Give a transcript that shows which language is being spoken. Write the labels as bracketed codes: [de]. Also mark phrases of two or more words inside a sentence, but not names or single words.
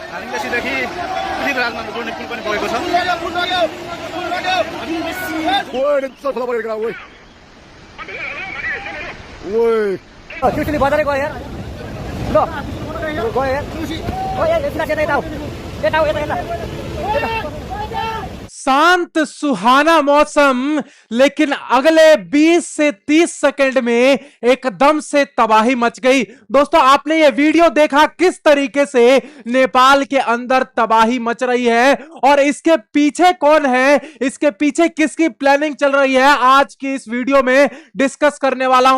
[ne] सिधैदेखि पृथ्वीराजमा जोड्ने पुल पनि बगेको छ। ट्युसनले बजारै गयो यार, ल गयो यार, गयो यार, यता यता यता यता यता। [hi] शांत सुहाना मौसम, लेकिन अगले 20 से 30 सेकंड में एकदम से तबाही मच गई। दोस्तों आपने ये वीडियो देखा किस तरीके से नेपाल के अंदर तबाही मच रही है और इसके पीछे कौन है, इसके पीछे किसकी प्लानिंग चल रही है, आज की इस वीडियो में डिस्कस करने वाला हूं।